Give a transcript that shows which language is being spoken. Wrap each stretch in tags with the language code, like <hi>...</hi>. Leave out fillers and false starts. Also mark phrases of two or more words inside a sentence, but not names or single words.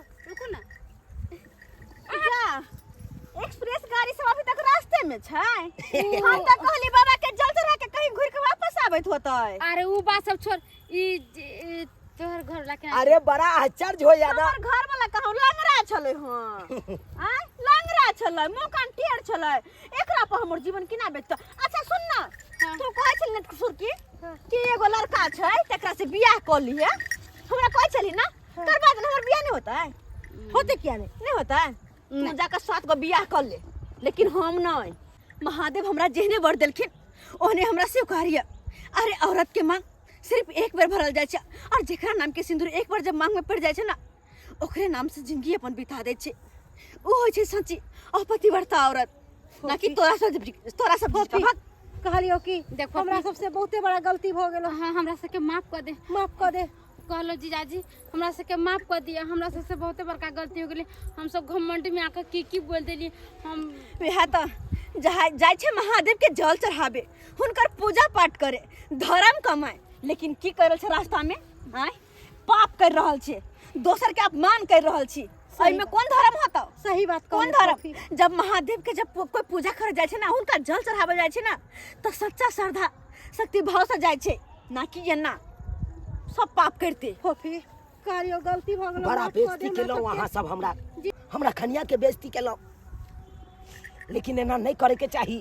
<mai>रुको ना, जा एक्सप्रेस गाड़ी सब अभी तक रास्ते में छै। हम त कहली बाबा के जल चढ़ा के कहीं घुर के वापस आबैत होतै। अरे उ बात सब छोड़, ई तोहर घर ला के अरे बड़ा आश्चर्य हो या ना। हमर घर वाला कहूं लंगड़ा छले हां आय लंगड़ा छले मुंह कान टेढ़ छले एकरा पर हमर जीवन किना बेचत। अच्छा सुन ना तू कहै छल ने सुर की एगो लड़का छै तकरा से बियाह क लिए हमरा कहै छली ना करबा दे हमर बियाह नहीं होता है होते क्या नहीं होता है तू जाकर 7 गो बियाह कर ले लेकिन हम नहीं। महादेव हमरा जेहने वर देलखिन ओहने हमरा से कहरिया अरे औरत के मांग सिर्फ एक बार भरल जाय छै और जेकरा नाम के सिंदूर एक बार जब मांग में पड़ जाय छै ना ओकरे नाम से जिंदगी अपन बिता दे छै ओ होय छै सच्ची अपतिव्रता औरत ना कि तोरा सब कहलियो कि देखो हमरा सबसे बहुते बड़ा गलती भ गेलो। हाँ हमरा सबके माफ कर दे कहलो जीजाजी हमरा सबके माफ कर दिया हमरा सबसे बहुते बड़का गलती हो गेलै हम सब घमंड में आकर की बोल देली हम वह तो जाय छै महादेव के जल चढ़ावे हुनकर पूजा पाठ करे धर्म कमाए लेकिन की कर रहल छै रास्ता में आय पाप कर रहल छै दोसर के अपमान कर रहल छी एहि में कौन धर्म होता सही बात कौन धर्म जब महादेव के जब कोई पूजा करे जाय छै ना हुनका जल चढ़ावे जाय छै ना तो सच्चा श्रद्धा शक्ति भाव से जाय छै ना कि एना सब पाप करते फोफी कहलियो गलती भ गेलो। बड़ा बेइज्जती केलो वहां सब हमरा खनिया के बेइज्जती केलो लेकिन एना नहीं करे के चाही।</mai>